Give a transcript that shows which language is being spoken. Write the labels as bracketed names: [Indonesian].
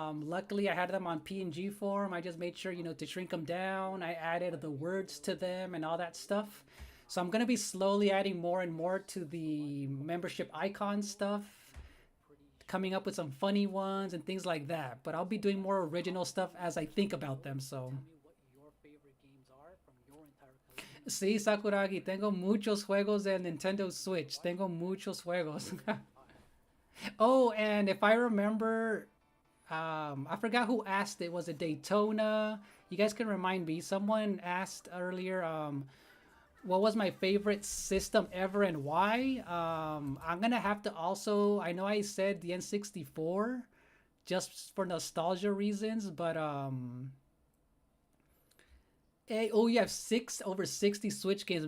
[English] Luckily, I had them on PNG form. I just made sure, to shrink them down. I added the words to them and all that stuff. So I'm going to be slowly adding more and more to the membership icon stuff, coming up with some funny ones and things like that. But I'll be doing more original stuff as I think about them. [Spanish] So, sí, Sakuragi, tengo muchos juegos del Nintendo Switch. Tengo muchos juegos. [English] Oh, and if I remember, I forgot who asked it. Was it Daytona? You guys can remind me. Someone asked earlier, what was my favorite system ever and why? I'm gonna have to also, I know I said the N64 just for nostalgia reasons, but you have over 60 Switch games.